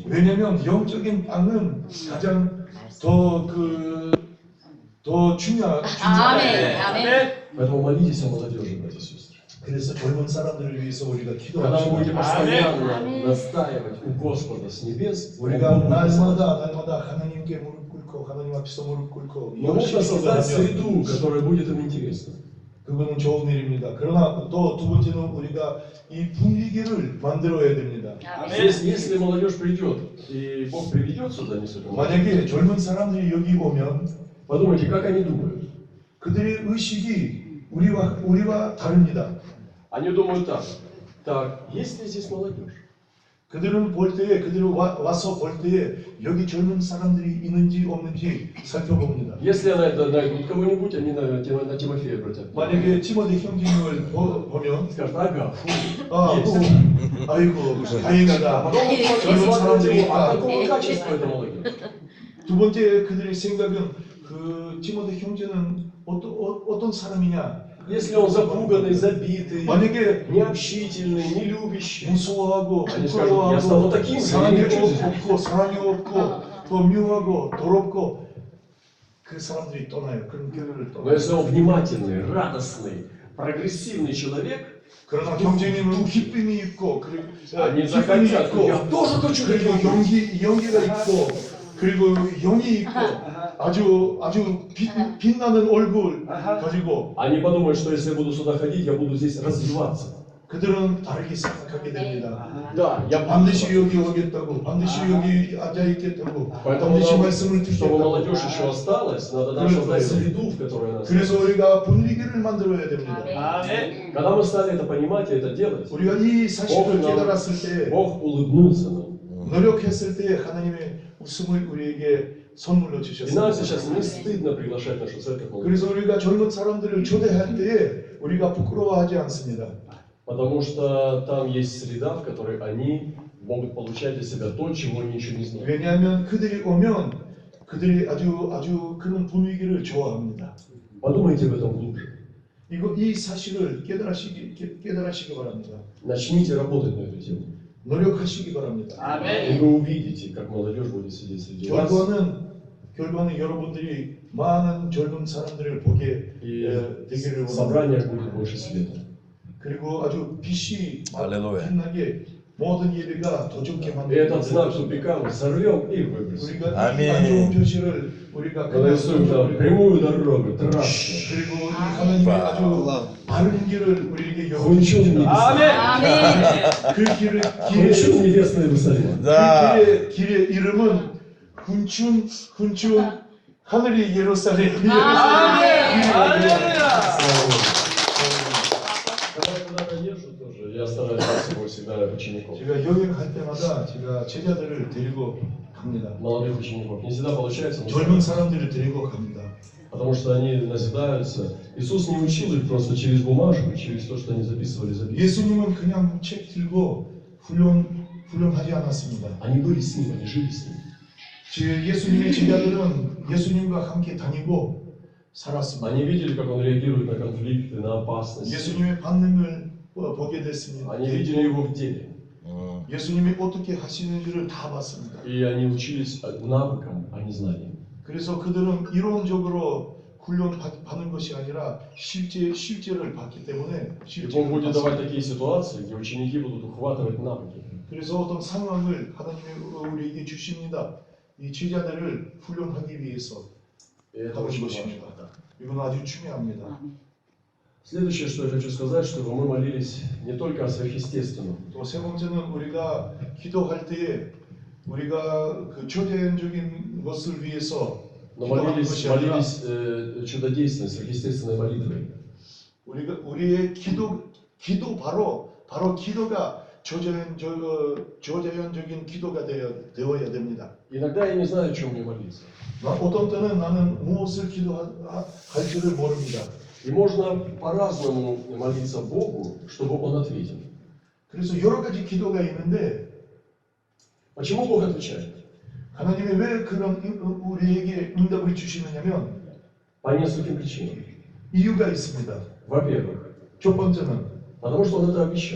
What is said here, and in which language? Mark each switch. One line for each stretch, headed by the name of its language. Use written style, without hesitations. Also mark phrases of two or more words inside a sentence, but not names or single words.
Korean: 왜냐면 영적인 빵은 가장 더 중요해요. 아멘. 아멘.
Russian: Поэтому молитесь о молодежи, братья и сестры.
Korean: 그래서 젊은 사람들을 위해서 우리가
Russian: Когда вы будете
Korean: 기도합시다.
Russian: постоянно настаивать у Господа с небес, Он
Korean: 우리가
Russian: будет послать.
Korean: 날마다 하나님께 무릎 꿇고 하나님 앞에서 무릎 꿇고
Russian: Но нужно создать
Korean: 기도하면
Russian: среду, которая будет им интересна.
Korean: 그거는 좋은 일입니다. 그러나 또 두 번째는 우리가 이 분위기를 만들어야 됩니다.
Russian: Если молодежь придет, и Бог приведет сюда несколько молодежь,
Korean: 만약에 젊은 사람들이 여기 오면
Russian: подумайте, как они думают.
Korean: 그들의 의식이 우리와 다릅니다.
Russian: Они думают так, есть ли здесь молодежь?
Korean: 그들은 와서 볼 때에 여기 젊은 사람들이 있는지 없는지 살펴봅니다.
Russian: Если найдут кого-нибудь, они на Тимофея обратят.
Korean: 만약에 티모데 형제님을 보면
Russian: Скажут, ага, фу, есть.
Korean: 아이고 다행이다.
Russian: Потом
Korean: 젊은 사람들이
Russian: а
Korean: 있다.
Russian: какого качества эта молодежь?
Korean: 두 번째 그들의 생각은 그 티모데 형제는 어떤 사람이냐?
Russian: Если он запуганный, забитый,
Korean: 만약에
Russian: необщительный, нелюбящий,
Korean: 무서워하고 아니,
Russian: скажут, я стану
Korean: 부끄러워하고
Russian: таким,
Korean: 사랑이
Russian: я не хочу
Korean: 없고 사랑이 없고 더 묘하고 더럽고 그 사람들이 떠나요. 그런 교회를
Russian: Но
Korean: 떠나요.
Russian: если он внимательный, радостный, прогрессивный человек,
Korean: 그러나 경쟁님은 기쁨이 있고 그리고
Russian: они
Korean: 기쁨이
Russian: захотят,
Korean: 있고
Russian: я тоже хочу
Korean: 그리고
Russian: таким быть.
Korean: 용기가 있고 그리고 영이 있고 아주 빛나는 얼굴 가지고
Russian: Они подумают, что если я буду сюда ходить, я буду здесь развиваться.
Korean: 그들은 다르게 생각하게 됩니다.
Russian: Да, я
Korean: 반드시 여기 오겠다고, 반드시 여기 앉아 있겠다고,
Russian: Поэтому
Korean: 반드시
Russian: нам,
Korean: 말씀을
Russian: чтобы молодежь
Korean: 듣겠다고.
Russian: еще осталась, надо нам создать среду, в которой она
Korean: 그래서
Russian: осталась.
Korean: 우리가 분위기를 만들어야 됩니다.
Russian: Когда мы стали это понимать и это делать,
Korean: 우리가 이 사실을 깨달았을 때,
Russian: Бог улыбнулся нам.
Korean: 노력했을 때 하나님의 웃음을 우리에게 선물로
Russian: И нам
Korean: 주셨습니다.
Russian: сейчас не стыдно приглашать нашу церковь молодежь.
Korean: 그래서 우리가 젊은 사람들을 초대할 때에 우리가 부끄러워하지 않습니다.
Russian: Потому что там есть среда, в которой они могут получать для себя то, чего они еще не знают.
Korean: 왜냐하면 그들이 오면 그들이 아주 그런 분위기를 좋아합니다.
Russian: Подумайте об этом глубже.
Korean: 이 사실을 깨달으시기 바랍니다.
Russian: Начните работать на эту тему.
Korean: 노력하시기 바랍니다.
Russian: И вы увидите, как молодежь будет сидеть среди вас.
Korean: 결과는 여러분들이 많은 젊은 사람들을 보게
Russian: И
Korean: 되기를
Russian: в
Korean: 원합니다.
Russian: собраниях будет больше света.
Korean: 그리고 아주 빛이 할렐루야. 빛나게 모든 예배가 더 좋게
Russian: И
Korean: 만들고
Russian: этот знак тупика мы сорвем и выбросим.
Korean: 우리가 아멘. 이 안 좋은 표시를 우리가
Russian: Нарисуем там прямую дорогу, трассу.
Korean: 그리고 이 하나님의 아주 바른 길을 우리에게
Russian: Хунчун
Korean: 열어주십니다.
Russian: небесный.
Korean: 아멘. 그 길의
Russian: Хунчун небесный Иерусалим. Да.
Korean: 길의 이름은 훈춘 하늘이 예루살렘.
Russian: Когда я куда-то езжу тоже, я стараюсь брать с собой всегда учеников.
Korean: 제가 여행할 때마다 제가 제자들을 데리고 갑니다.
Russian: Молодых учеников. Не всегда получается, но
Korean: 젊은 사람들을 데리고 갑니다.
Russian: потому что они назидаются. Иисус не учил их просто через бумажку, через то, что они записывали.
Korean: 예수님은 그냥 책 들고 훈련하지 않았습니다.
Russian: Они были с ним, они жили с ним.
Korean: 예수님의 제자들은 예수님과 함께 다니고 살았습니다.
Russian: Они видели, как он реагирует на конфликты, на опасности.
Korean: 예수님의 반응을 보게 됐습니다.
Russian: Они видели его в деле.
Korean: 예수님이 어떻게 하시는지를 다 봤습니다.
Russian: И они учились навыкам, а не знаниям.
Korean: 그래서 그들은 이론적으로 훈련받는 것이 아니라 실제를 봤기 때문에
Russian: И Бог будет
Korean: 실제를
Russian: давать
Korean: 봤습니다.
Russian: такие ситуации, где ученики будут ухватывать навыки.
Korean: 그래서 어떤 상황을 하나님이 우리에게 주십니다. 이 제자들을 훈련하기 위해서
Russian: И это
Korean: 하는
Russian: очень
Korean: 것입니다.
Russian: важно.
Korean: 이건 아주 중요합니다.
Russian: Следующее, что я хочу сказать, чтобы мы молились не только о сверхъестественном,
Korean: 또 세 번째는 우리가 기도할 때에 우리가 그 초자연적인 것을 위해서
Russian: но
Korean: 기도하는
Russian: молились,
Korean: 것이 아니라
Russian: молились чудодейственной, сверхъестественной молитвой.
Korean: 우리의 기도 바로 기도가 초자연적인 기도가 되어야 됩니다.
Russian: Иногда я не знаю, о чем мне молиться.
Korean: 어떤 때는 나는 무엇을 기도할지를 모릅니다.
Russian: И можно по-разному молиться Богу, чтобы Он ответил.
Korean: 그래서 여러 가지 기도가 있는데
Russian: Почему Бог отвечает?
Korean: 하나님이 왜 그런 우리에게 응답을 주시느냐면
Russian: По нескольким причинам.
Korean: 이유가 있습니다.
Russian: Во-первых,
Korean: 첫 번째는
Russian: потому что Он это обещал.